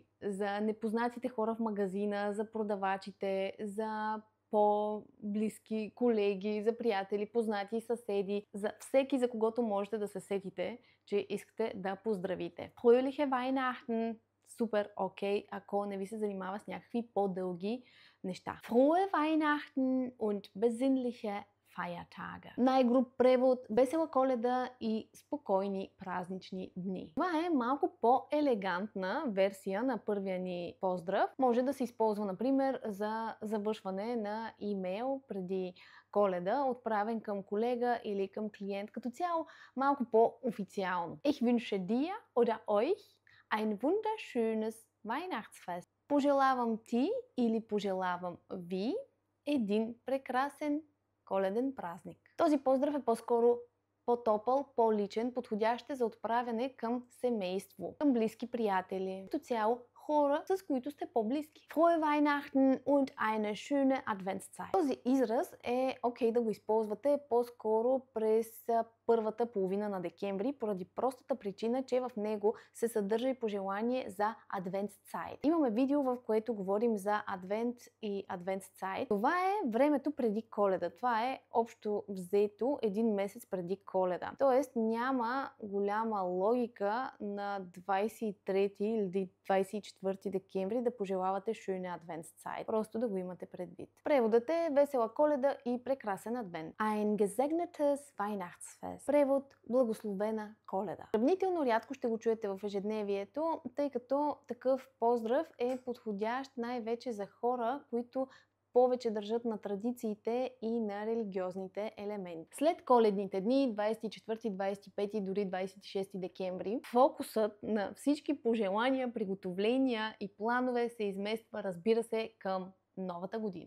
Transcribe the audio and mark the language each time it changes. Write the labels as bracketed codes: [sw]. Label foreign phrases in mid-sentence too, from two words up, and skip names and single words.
[bg] За непознатите хора в магазина, за продавачите, за по-близки колеги, за приятели, познати, съседи, за всеки, за когото можете да се сетите, че искате да поздравите. [de] Fröhliche Weihnachten, [bg] супер окей, ако не ви се занимава с някакви по-дълги неща. [de] Frohe Weihnachten und besinnliche Feiertage. [bg] Най-груб превод, весела Коледа и спокойни празнични дни. Това е малко по-елегантна версия на първия ни поздрав. Може да се използва, например, за завършване на имейл преди Коледа, отправен към колега или към клиент. Като цяло, малко по-официално. [de] Ich wünsche dir oder euch ein wunderschönes Weihnachtsfest. [bg] Пожелавам ти или пожелавам ви един прекрасен коледен празник. Този поздрав е по-скоро по-топъл, по-личен, подходящ за отправяне към семейство, към близки приятели, като цяло хора, с които сте по-близки. [de] Frohe Weihnachten und eine schöne Adventszeit. [bg] Този израз е окей да го използвате по-скоро през първата половина на декември, поради простата причина, че в него се съдържа и пожелание за Adventszeit. Имаме видео, в което говорим за Адвент и Adventszeit. Това е времето преди Коледа. Това е общо взето един месец преди Коледа. Тоест няма голяма логика на 23 или 24 декември да пожелавате [de] Schöne Adventszeit. [bg] Просто да го имате предвид. Преводът е весела Коледа и прекрасен адвент. [de] Ein gesegnetes Weihnachtsfest. [bg] Превод благословена Коледа. Сравнително рядко ще го чуете в ежедневието, тъй като такъв поздрав е подходящ най-вече за хора, които повече държат на традициите и на религиозните елементи. След коледните дни, 24, 25, дори 26 декември, фокусът на всички пожелания, приготовления и планове се измества, разбира се, към новата година.